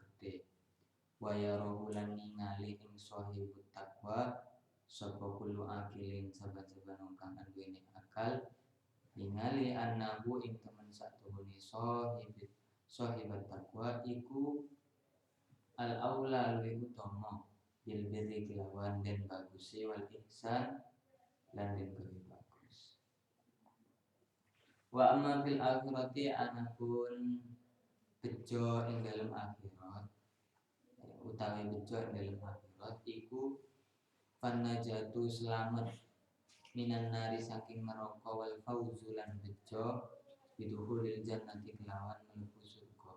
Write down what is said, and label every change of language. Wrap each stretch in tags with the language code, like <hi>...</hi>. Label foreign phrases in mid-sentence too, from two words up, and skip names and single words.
<jv>gedhe</jv> <ar>wa yarahu</ar> <jv>lan ningali ing</jv> <ar>sahibut takwa</ar> <jv>sapa</jv> <ar>kullu akilin</ar> <jv>saban-saban wong kang duweni akal ningali annahu ing temen satuhune</jv> <ar>sahibat takwa</ar> <jv>iku al-aula luwih utama</jv> <ar>bil birri</ar> <jv>kelawan den bagusi</jv> <ar>wal ihsan</ar> <jv>lan den gawe bagus.</jv> <ar>Wa amma fil akhirati</ar> <jv>anapun bejo ing dalem akhirat utawi bejo ing dalem akhirat iku fanajatu selamat</jv> <ar>minan nari</ar> <jv>saking neraka</jv> <ar>wal fauzu</ar> <jv>lan bejo</jv> <ar>biduhulil jannati</ar> <jv>kelawan mlebu surga.</jv>